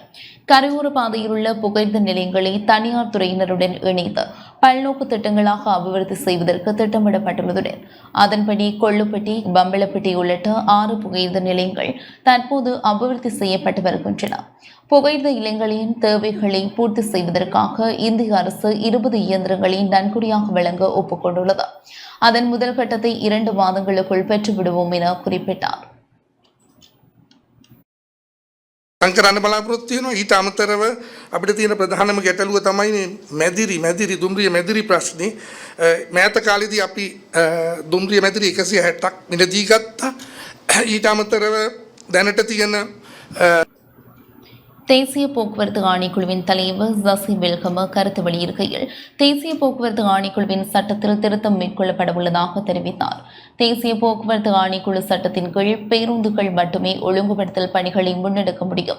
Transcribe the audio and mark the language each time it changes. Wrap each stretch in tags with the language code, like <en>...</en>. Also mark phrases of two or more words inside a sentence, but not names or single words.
<ta>கரையோர பாதையில் உள்ள புகையிரத நிலையங்களை தனியார் துறையினருடன் இணைத்து பல்நோக்கு திட்டங்களாக அபிவிருத்தி செய்வதற்கு திட்டமிடப்பட்டுள்ளதுடன் அதன்படி கொள்ளுப்பட்டி, பம்பளப்பட்டி உள்ளிட்ட 6 புகையிரத நிலையங்கள் தற்போது அபிவிருத்தி செய்யப்பட்டு வருகின்றன. புகையிரத இலைகளின் தேவைகளை பூர்த்தி செய்வதற்காக இந்திய அரசு 20 இயந்திரங்களை நன்கொடையாக வழங்க ஒப்புக்கொண்டுள்ளது. அதன் முதல் கட்டத்தை 2 மாதங்களுக்குள் பெற்றுவிடுவோம் என குறிப்பிட்டார்.</ta> <si>කරන්න බලාපොරොත්තු වෙනවා. ඊට අමතරව අපිට තියෙන ප්‍රධානම ගැටලුව තමයි මැදිරි දුම්රිය මැදිරි ප්‍රශ්නේ. මෑත කාලෙදී අපි දුම්රිය මැදිරි 160ක් මිලදී ගත්තා. ඊට අමතරව දැනට තියෙන</si> <ta>தேசிய போக்குவரத்து ஆணைக்குழுவின் தலைவர் ஜசி வெல்கம கருத்து வெளியிடுகையில் தேசிய போக்குவரத்து ஆணைக்குழுவின் சட்டத்தில் திருத்தம் மேற்கொள்ளப்பட உள்ளதாக தெரிவித்தார். தேசிய போக்குவரத்து ஆணைக்குழு சட்டத்தின் கீழ் பேருந்துகள் மட்டுமே ஒழுங்குபடுத்தல் பணிகளை முன்னெடுக்க முடியும்.</ta>